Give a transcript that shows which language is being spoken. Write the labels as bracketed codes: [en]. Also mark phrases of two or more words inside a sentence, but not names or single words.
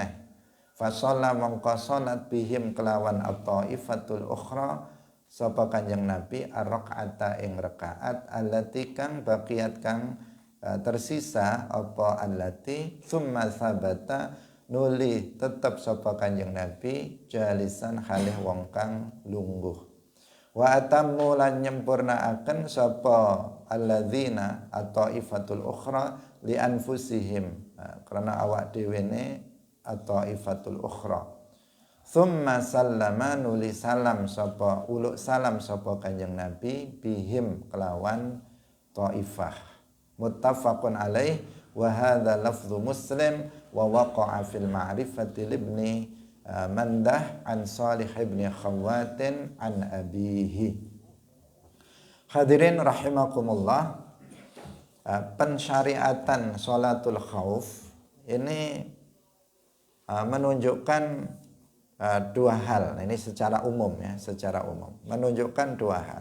[jv] Fasalla mongko salat bihim kelawan [ar] الطائفة الأخرى [jv] sapa Kanjeng Nabi ar-rakaata ing rakaat allati kang baqiyat kang tersisa apa [ar] التي ثم ثبت [jv] nuli tetep sapa Kanjeng Nabi [ar] جالسا لحاله [jv] wong kang lungguh. [ar] وأتم [jv] lan nyempurnaaken sapa [ar] الذين الطائفة الأخرى لأنفسهم [jv] karena awak dhewene [ar] الطائفة الأخرى. ثم سلم [jv] nuli salam sapa uluk salam sapa Kanjeng Nabi bihim kelawan taifah. [ar] متفق عليه وهذا لفظ مسلم ووقع في المعرفة لابن منده عن صالح بن خوات عن أبيه. [id] Hadirin rahimakumullah, pensyariatan [ar] صلاة الخوف [id] ini menunjukkan dua hal. Ini secara umum ya, secara umum menunjukkan dua hal.